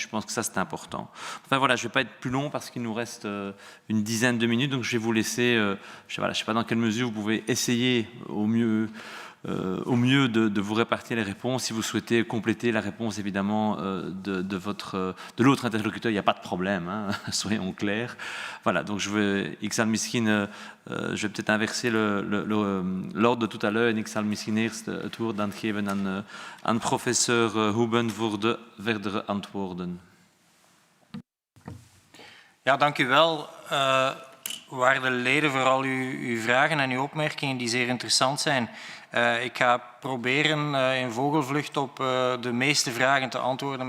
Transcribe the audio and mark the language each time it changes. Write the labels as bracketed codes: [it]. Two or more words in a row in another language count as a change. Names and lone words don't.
[fr] Je pense que ça, c'est important. Enfin voilà, je ne vais pas être plus long parce qu'il nous reste une dizaine de minutes, donc je vais vous laisser, je ne sais pas dans quelle mesure vous pouvez essayer au mieux de vous répartir les réponses. Si vous souhaitez compléter la réponse, évidemment, de l'autre interlocuteur, il n'y a pas de problème, hein, soyons clairs. Voilà, donc Ixal Miskin, je vais peut-être inverser l'ordre de tout à l'heure. [nl] En Ixal Miskin eerst het woord dan geven aan professor Hoeben voor de verdere antwoorden. Ja, dank u wel. Waarde leden, voor al uw vragen en uw opmerkingen die zeer interessant zijn. Ik ga proberen in vogelvlucht op de meeste vragen te antwoorden.